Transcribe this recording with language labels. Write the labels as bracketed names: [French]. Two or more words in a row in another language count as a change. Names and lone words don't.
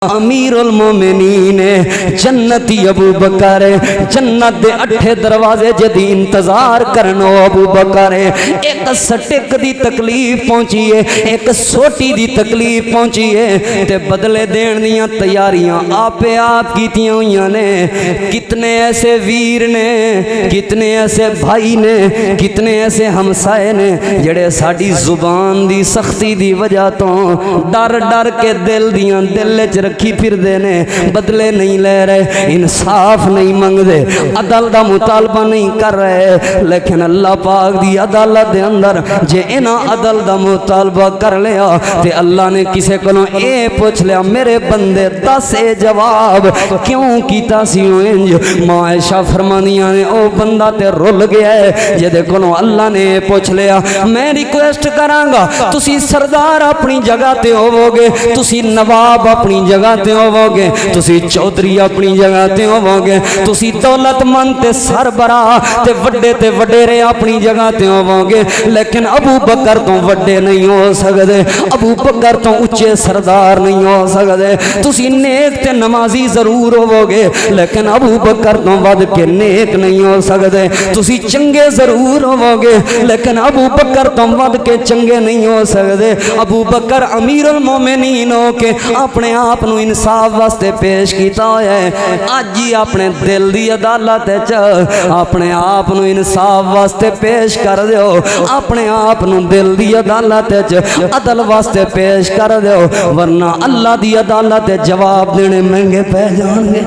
[Arabic] امیر المومنین [Punjabi] جنتی ابو بکر جنت دے 8 دروازے جدی انتظار کرنو ابو بکر ایک سٹک دی تکلیف پہنچی ہے ایک سوٹی دی تکلیف پہنچی ہے تے بدلے دین دیاں تیاریاں آپ کیتیاں ہوئیاں نے کتنے ایسے ویر نے کتنے ایسے بھائی نے کتنے ایسے ہمسائے نے جڑے ساڑی زبان دی سختی دی وجہ تو ڈر ڈر کے دل دیاں دل چ رکھی پھر دینے بدلے نہیں لے رہے انصاف نہیں منگ دے عدل دا مطالبہ نہیں کر رہے لیکن اللہ پاک دی عدالت دے اندر جے انہ عدل دا مطالبہ کر لیا تے اللہ نے کسے کو اے پوچھ لیا میرے بندے دس اے جواب کیوں کیتا سیوں انج ماں عائشہ فرمانیاں نے او بندہ تے رول گیا ہے جے دے کو اللہ نے پوچھ لیا میں ریکویسٹ کرانگا تسی سردار اپنی جگہ تے ہوو گے تسی نواب اپنی جگہ تے ہوو گے تسی چودھری اپنی جگہ تے ہوو گے تسی دولت مند تے سربراہ تے وڈیرے اپنی جگہ تے ہوو گے لیکن ابو بکر تو وڈے نہیں ہو سکدے ابو بکر تو اونچے سردار نہیں ہو سکدے تسی نیک تے نمازی ضرور ہوو گے لیکن ابو بکر تو ود کے نیک نہیں ہو سکدے تسی چنگے ضرور ہوو گے لیکن ابو بکر تو ود کے چنگے نہیں ہو سکدے ابو بکر [Arabic] امیر المومنین [Punjabi] ہو کے اپنے آپ نو انصاف واسطے پیش کیتا ہویا ہے آج ہی اپنے دل دی عدالت اپنے آپ نو انصاف واسطے پیش کر دیو اپنے آپ نو دل دی عدالت عدل واسطے پیش کر دیو ورنہ اللہ دی عدالت جواب دینے مہنگے پہ جان گے